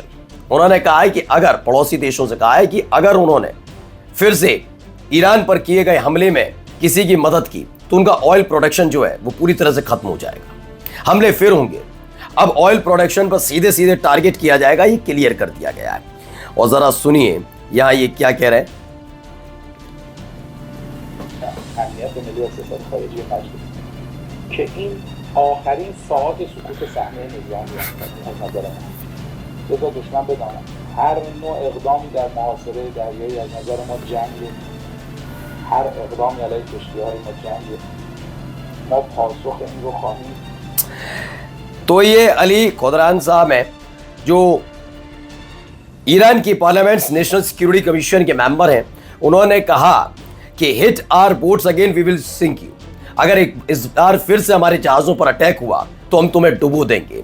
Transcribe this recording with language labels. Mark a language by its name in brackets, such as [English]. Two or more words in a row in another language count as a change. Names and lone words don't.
[Hindi] उन्होंने कहा है कि अगर पड़ोसी देशों से कहा है कि अगर उन्होंने फिर से ईरान पर किए गए हमले में किसी की मदद की तो उनका [English] oil production [Hindi] जो है वो पूरी तरह से खत्म हो जाएगा, हमले फिर होंगे। अब [English] oil production [Hindi] पर सीधे सीधे टारगेट किया जाएगा, ये क्लियर कर दिया गया है। और जरा सुनिए यहां ये क्या कह रहे हैं। [Persian] آخرین ساعات سقوط صحنه نظامی از نظر من بذار دشمن بداند هر نوع اقدامی در محاصره دریایی از نظر ما جنگه، هر اقدامی علیه کشتی‌های ما جنگه، ما پاسخ این رو خواهیم. [Hindi] तो ये अली खुदरान साहब हैं जो ईरान की पार्लियामेंट्स नेशनल सिक्योरिटी कमीशन के मेंबर हैं। उन्होंने कहा कि [English] hit our boats again we will sink you, [Hindi] अगर इस बार फिर से हमारे जहाज़ों पर अटैक हुआ तो हम तुम्हें डुबो देंगे।